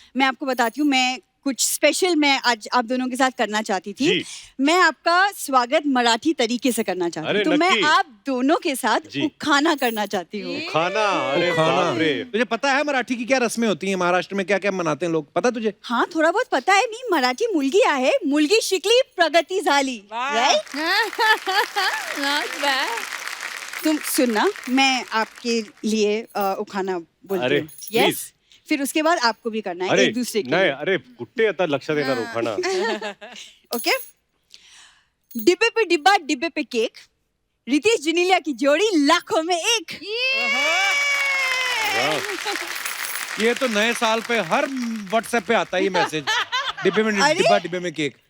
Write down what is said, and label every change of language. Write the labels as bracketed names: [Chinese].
[Hindi] मैं आपको बताती हूँ, मैं कुछ स्पेशल मैं आज आप दोनों के साथ करना चाहती थी। जी। मैं आपका स्वागत मराठी तरीके से करना चाहती अरे हूँ, तो मैं [Marathi] नक्की। [Hindi] आप दोनों के साथ जी। खाना करना चाहती हूँ। खाना, अरे बाप रे। तुझे पता है मराठी की क्या रस्में होती हैं? महाराष्ट्र में क्या क्या मनाते हैं लोग, पता तुझे? हाँ, थोड़ा बहुत पता है। [Marathi] मी मराठी मुलगी आहे, मुलगी शिकली प्रगती झाली। [Hindi] वाह। [English] Right? Not bad. [Hindi] तुम सुनना, मैं आपके लिए उखाना बोलती अरे, हूँ। [English] please. [Hindi] यस, फिर उसके बाद आपको भी करना है अरे एक दूसरे के [Marathi] नाही, [Hindi] लिए। [Marathi] अरे कुठे आता लक्षात येणार उखाणा? [Hindi] ओके, डिब्बे पे डिब्बा, डिब्बे पे केक, रितेश जिनेलिया की जोड़ी लाखों में एक। ये तो नए साल पे हर व्हाट्सएप पे आता है ये मैसेज। डिब्बे में अरे? डिब्बा, डिब्बे में केक।